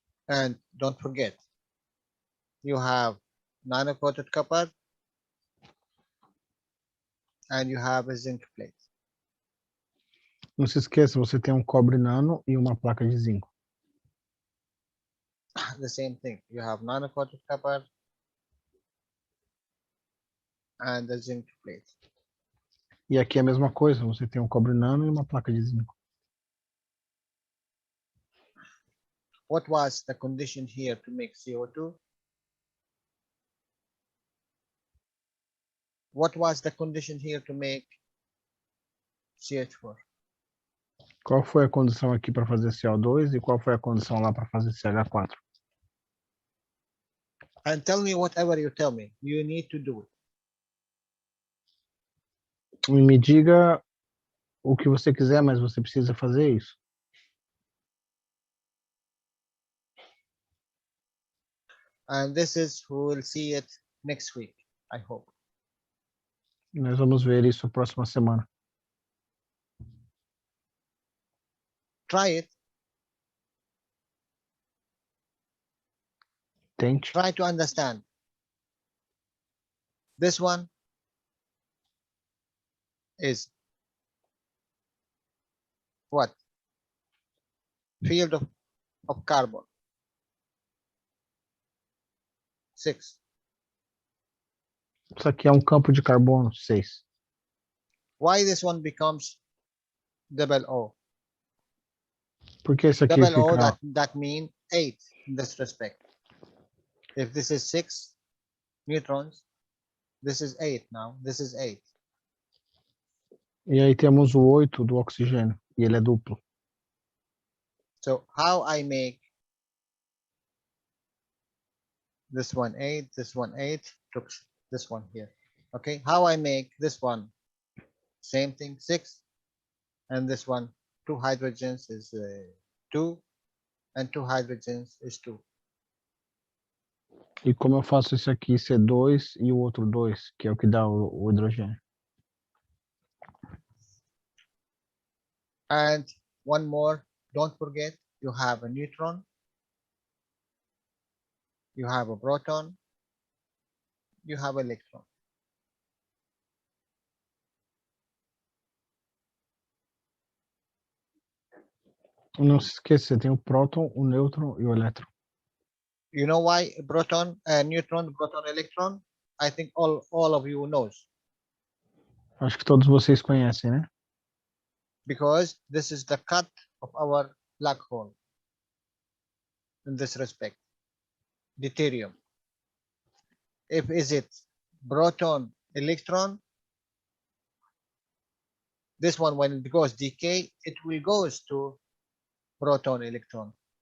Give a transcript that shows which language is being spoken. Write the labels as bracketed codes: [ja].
[en] And don't forget, you have nano-coated copper and you have a zinc plate. [pt] Não se esqueça, você tem um cobre nano e uma placa de zinco. [en] The same thing. You have nano-coated copper and a zinc plate. [pt] E aqui é a mesma coisa, você tem um cobre nano e uma placa de zinco. [en] What was the condition here to make CO2? What was the condition here to make CH4? [pt] Qual foi a condição aqui para fazer CO2 e qual foi a condição lá para fazer CH4? [en] And tell me whatever you tell me. You need to do it. [pt] E me diga o que você quiser, mas você precisa fazer isso. [en] And this is who will see it next week, I hope. [pt] Nós vamos ver isso na próxima semana. [en] Try it. [pt] Tente. [en] Try to understand. This one is what? Field of carbon. 6. [pt] Isso aqui é um campo de carbono 6. [en] Why this one becomes double O? [pt] Porque esse aqui [en] Double O, [pt] fica... [en] that means 8 in this respect. If this is 6 neutrons, this is 8 now. This is 8. [pt] E aí temos o 8 do oxigênio, e ele é duplo. [en] So how I make this one 8, this one 8, took this one here. Okay, how I make this one? Same thing, 6, and this one, 2 hydrogens is 2, and 2 hydrogens is 2. [pt] E como eu faço esse aqui ser 2 e o outro 2, que é o que dá o hidrogênio. [en] And one more, don't forget, you have a neutron, you have a proton, you have an electron. [pt] Não se esqueça, você tem o próton, o nêutron e o elétron. [en] You know why proton, neutron, proton, electron? I think all of you knows. [pt] Acho que todos vocês conhecem, né? [en] Because this is the cut of our black hole in this respect. Deuterium. If is it proton, electron, this one when it goes decay, it will goes to proton, electron.